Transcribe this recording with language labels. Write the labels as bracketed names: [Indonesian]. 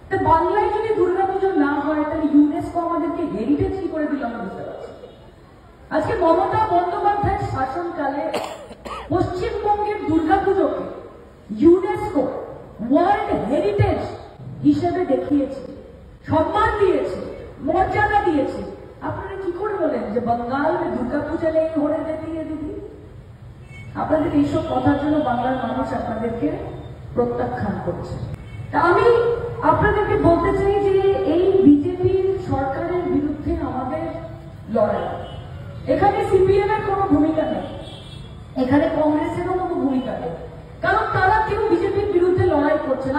[Bangla] বাংলায় যদি দুর্গাপুজো না হয় তাহলে ইউনেস্কো আমাদেরকে হেরিটেজ কি করে দিল আমরা বুঝতে পারছি। আজকে মমতা বন্দ্যোপাধ্যায়ের শাসনকালে পশ্চিমবঙ্গের দুর্গাপুজোকে ইউনেস্কো ওয়ার্ল্ড হেরিটেজ হিসেবে দেখিয়েছে, সম্মান দিয়েছে, মর্যাদা দিয়েছে। আপনারা কি করে বলেন যে [Hindi] बंगाल में दुर्गा पूजा नहीं होने देती है दीदी? [Bangla] আপনাদের এইসব কথার জন্য বাংলার মানুষ আপনাদেরকে প্রত্যাখ্যান করছে। আমি আপনাদেরকে বলতে চাই যে এই বিজেপির সরকারের বিরুদ্ধে আমাদের লড়াই, এখানে সিপিএম এর কোনো ভূমিকা নেই, এখানে কংগ্রেসেরও কোনো ভূমিকা নেই, কারণ তারা কেউ বিজেপির বিরুদ্ধে লড়াই করছেন।